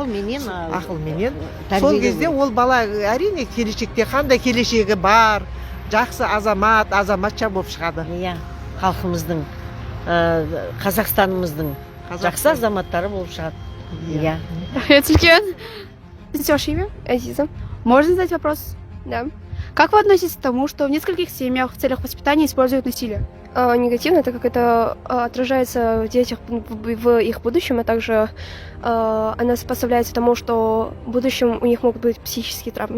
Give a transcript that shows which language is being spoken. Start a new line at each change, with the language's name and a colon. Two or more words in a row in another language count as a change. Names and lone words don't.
Kazakh: Ақылменен. Сол кезде ол бала әрине келешекте қандай келешегі бар, жақсы азаматша болып шығады. Иә, халқымыздың, Қазақстанымыздың жақсы азаматтары болып шығады. Иә. Рахмет.
Russian: Ваше имя? Азиза. Можно задать вопрос? Да. Как вы относитесь к тому, что в нескольких семьях в целях воспитания используют насилие? Негативно, так как это отражается в детях в их будущем, а также она способствует тому, что в будущем у них могут быть психические травмы.